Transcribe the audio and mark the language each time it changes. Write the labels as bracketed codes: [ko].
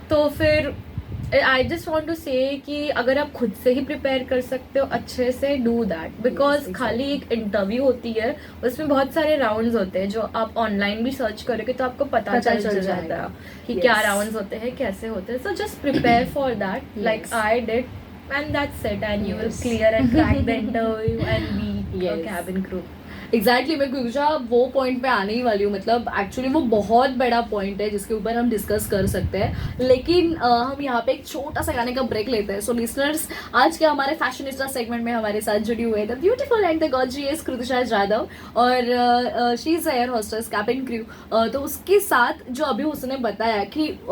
[hi] तो फिर [en] I just want to say [hi] कि अगर आप खुद से ही प्रिपेयर कर सकते हो अच्छे से, [en] do that, because [hi] खाली एक इंटरव्यू होती है, उसमें बहुत सारे राउंड्स होते हैं जो आप ऑनलाइन भी सर्च करोगे तो आपको पता चल जाएगा कि क्या राउंड्स होते हैं, कैसे होते हैं। [en] So just prepare for that like I did, and that's it, and you will clear and crack the interview and be a cabin crew. [hi] Exactly, मैं गुजा वो पॉइंट पे आने ही वाली हूँ। मतलब एक्चुअली वो बहुत बड़ा पॉइंट है जिसके ऊपर हम डिस्कस कर सकते हैं, लेकिन हम यहाँ पे एक छोटा सा गाने का ब्रेक लेते हैं। सो लिसनर्स, आज के हमारे फैशनिस्टा सेगमेंट में हमारे साथ जुड़ी हुए [en] the beautiful and the gorgeous [hi] Kritisha Jadhav, और [en] She is air hostess cabin crew. [hi] तो उसके साथ जो अभी उसने बताया कि